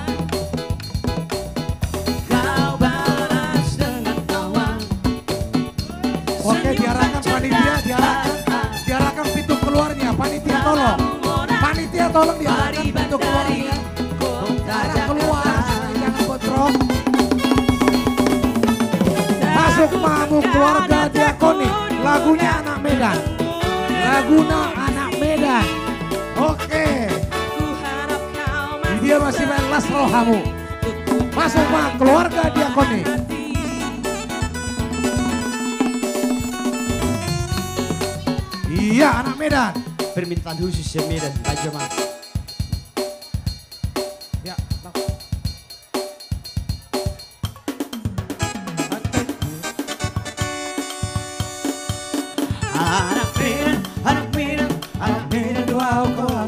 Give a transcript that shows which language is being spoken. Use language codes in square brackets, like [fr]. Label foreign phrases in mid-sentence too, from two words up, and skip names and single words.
[id] Kau balas dengan tawa. Oke, diarahkan panitia, diarahkan pintu keluarnya. Panitia tolong. Panitia tolong diarahkan pintu keluarnya. Arah keluar, jangan botrok. Masuk mamu keluarga Diakoni. Lagunya anak Medan. Laguna anak Medan. Oke. Dia masih main [bbc] las rohamu. [id] Masuk mah keluarga Diakoni. Iya anak Medan. Permintaan khusus ya Medan, aja mas. Ya, Anak Medan doa kawan.